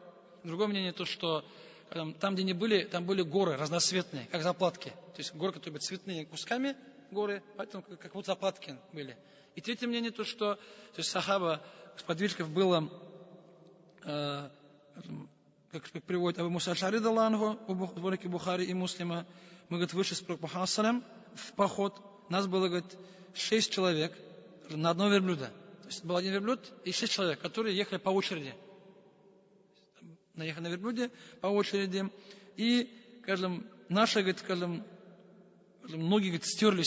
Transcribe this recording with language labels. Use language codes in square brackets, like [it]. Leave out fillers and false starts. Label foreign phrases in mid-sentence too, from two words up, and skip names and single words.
[ru] Другое мнение то, что там, где они были, там были горы разноцветные, как заплатки. То есть горы, которые были цветные кусками, горы, поэтому как вот заплатки были. И третье мнение то, что то есть сахаба, сподвижников было, как приводит Абу Муса аль-Аш'ари, [ar] رضي الله عنه, [ru] в сборнике Бухари и Муслима, мы, говорит, вышли с пророком Мухаммадом [ar] صلى الله عليه وسلم [ru] в поход. Нас было, говорит, 6 человек на одного верблюда. То есть был один верблюд и 6 человек, которые ехали по очереди. Наехали на верблюде по очереди. И, скажем, наши, говорит, ноги, говорит, стерлись.